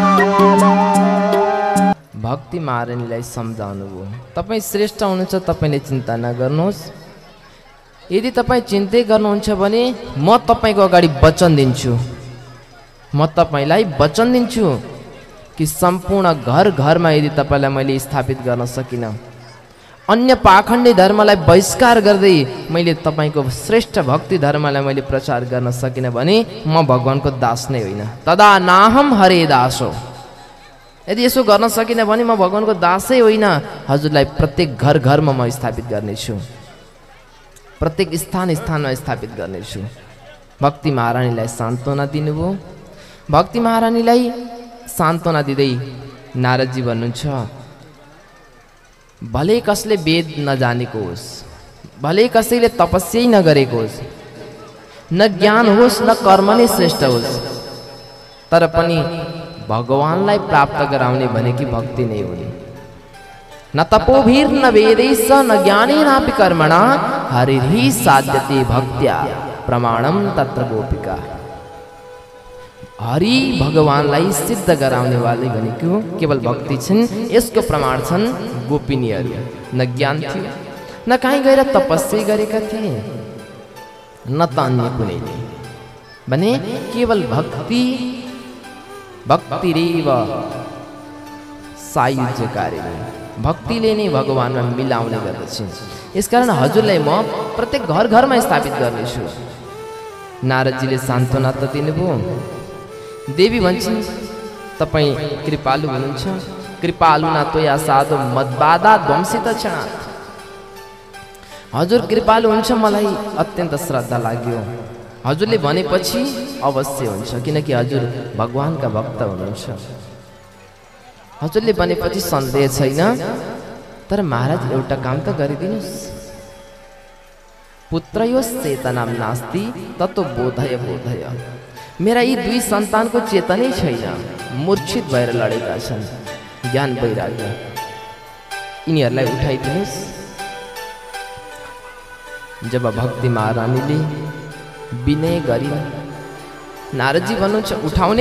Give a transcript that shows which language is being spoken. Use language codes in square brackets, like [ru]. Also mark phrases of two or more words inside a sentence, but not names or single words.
[ne] भक्ति महारानीलाई सम्झाउनुभयो तपाईँ श्रेष्ठ हुनुहुन्छ तपाईँले चिन्ता नगर्नुहोस् यदि तपाईँ चिन्तै गर्नुहुन्छ भने म तपाईँको अगाडि वचन दिन्छु म तपाईँलाई वचन दिन्छु कि सम्पूर्ण घर घरमा यदि तपाईँलाई मैले स्थापित गर्न सकिनँ अन्य पाखण्डी धर्मलाई बहिष्कार गर्दै मैले तपाईँको श्रेष्ठ भक्ति धर्मलाई मैले प्रचार गर्न सकिनँ भने म भगवानको दास नै होइन [sa] तदा नाहम हरे दासो [ne] यदि यसो गर्न सकिनँ भने म भगवानको दासै होइन हजुरलाई प्रत्येक घर घरमा म स्थापित गर्नेछु प्रत्येक स्थान स्थानमा स्थापित गर्नेछु भक्ति महारानीलाई सान्त्वना दिनुभयो भक्ति महारानीलाई सान्त्वना दिँदै नारदजी भन्नुहुन्छ भले कसले वेद नजानेको होस् भले कसैले तपस्या नगरेको होस् न ज्ञान होस् न कर्म नै श्रेष्ठ होस् तर पनि भगवानलाई प्राप्त गराउने भनेकी भक्ति नै हो। [sa] न तपोभिर न वेदैश्च न ज्ञानेनापि कर्मणा हरिर्हि साध्यते भक्त्या प्रमाणम तत्र गोपिका। [ne] हरि भगवानलाई सिद्ध गराउने वाले भनेको केवल भक्ति छिन्। यसको प्रमाण छन् गोपिनीहरू। न ज्ञान थियो, न कहीँ गएर तपस्या गरेका थिए, न त अन्य कुनैले, भने केवल भक्ति [sa] भक्तिरेव सायुज्यकारिणी, [ne] भक्तिले नै भगवानमा मिलाउने गर्दछ। यसकारण हजुरलाई म प्रत्येक घर घरमा स्थापित गर्नेछु। नारदजीले सान्त्वना त दिनुभयो। देवी भन्छन् तपाईँ कृपालु हुनुहुन्छ। [sa] कृपालुना त्वया साधो मद्बाधा ध्वंसित क्षणात्। [ne] हजुर कृपालु हुन्छ, मलाई अत्यन्त श्रद्धा लाग्यो। हजुरले भनेपछि अवश्य हुन्छ, किनकि हजुर भगवानका भक्त हुनुहुन्छ। हजुरले भनेपछि सन्देह छैन। तर महाराज एउटा काम त गरिदिनुहोस्। [sa] पुत्रयोस् चेतनाम नास्ति ततो बोधय बोधय। [ne] मेरा यी दुई सन्तानको चेतनै छैन, मूर्छित भएर लडेका छन्। ज्ञान वैराग्य, यिनीहरूलाई उठाइदिनुहोस्। जब भक्ति महारानीले विनय गरिन्, नारदजी भन्नुहुन्छ उठाउने?